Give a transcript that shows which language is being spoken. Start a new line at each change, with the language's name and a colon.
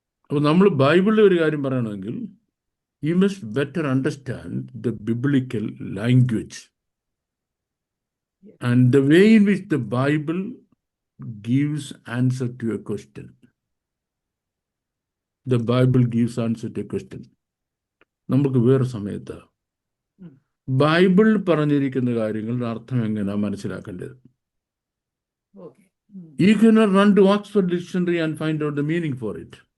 Malayalam: അപ്പോൾ നമ്മൾ ബൈബിളിലെ ഒരു കാര്യം പറയണമെങ്കിൽ
English: you must better understand the biblical language and the way in which the Bible gives answer to a question. The Bible gives answer to a question.
Malayalam: നമുക്ക് വേറെ സമയത്ത് ബൈബിൾ പറഞ്ഞിരിക്കുന്ന കാര്യങ്ങളുടെ അർത്ഥം എങ്ങനെയാണ് മനസ്സിലാക്കേണ്ടത്.
English: You cannot run to Oxford Dictionary and find out the meaning for it.